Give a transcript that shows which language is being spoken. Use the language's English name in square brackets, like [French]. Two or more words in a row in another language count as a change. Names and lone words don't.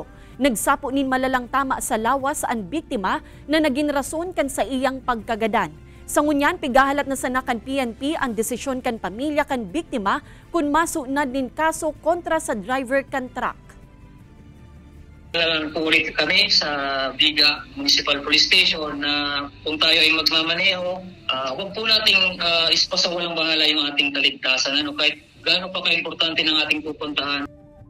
[Bikol] Nagsapo nin malalang tama sa lawas ang biktima na naging rason kan sa iyang pagkagadan. Sa ngunyan, pigahalat na sana kan PNP ang desisyon kan pamilya kan biktima kung masunad nin kaso kontra sa driver kan truck. [Filipino] Ulit kami sa Viga Municipal Police Station na kung tayo ay magmamaneho, huwag po nating ispasawalang bahala yung ating kaligtasan. Kahit gaano pa ka-importante ng ating pupuntahan.